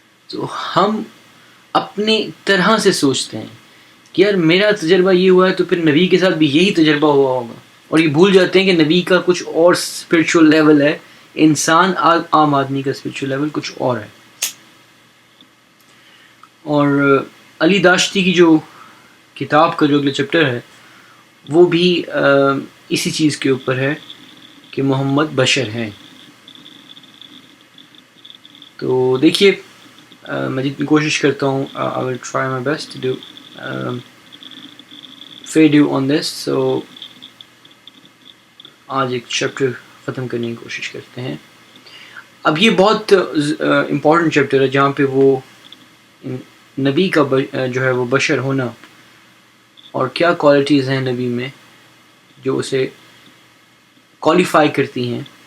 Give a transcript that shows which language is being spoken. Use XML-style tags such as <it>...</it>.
<ur>تو ہم اپنے طرح سے سوچتے ہیں کہ یار میرا تجربہ یہ ہوا ہے تو پھر نبی کے ساتھ بھی یہی تجربہ ہوا ہوگا, اور یہ بھول جاتے ہیں کہ نبی کا کچھ اور اسپرچول لیول ہے, انسان عام آدمی کا اسپرچول لیول کچھ اور ہے. اور علی داشتی کی جو کتاب کا جو اگلا چیپٹر ہے وہ بھی اسی چیز کے اوپر ہے کہ محمد بشر ہیں. تو دیکھیے میں جتنی کوشش کرتا ہوں</ur> <en>I will try my best to do fair do on this.</en> <ur>So آج ایک چیپٹر ختم کرنے کی کوشش کرتے ہیں. اب یہ بہت امپورٹنٹ چیپٹر ہے جہاں پہ وہ نبی کا جو ہے وہ بشر ہونا اور کیا کوالٹیز ہیں نبی میں جو اسے کوالیفائی کرتی ہیں.</ur>